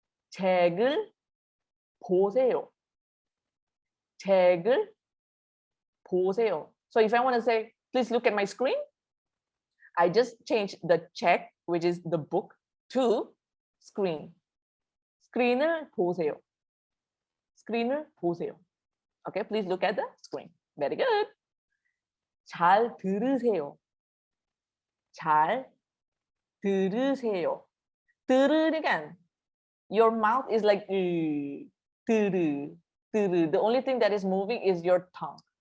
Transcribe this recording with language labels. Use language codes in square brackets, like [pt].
[ko] 책을 보세요. 책을 보세요. [en] So if I want to say, please look at my screen, I just changed the check, which is the book, to screen. [ko] screen을 보세요. screen을 보세요. [en] Okay, please look at the screen. Very good. [ko] 잘 들으세요. 잘 들으세요. 들으니까 [en] your mouth is like [ko] 들으. [en] The only thing that is moving is your tongue.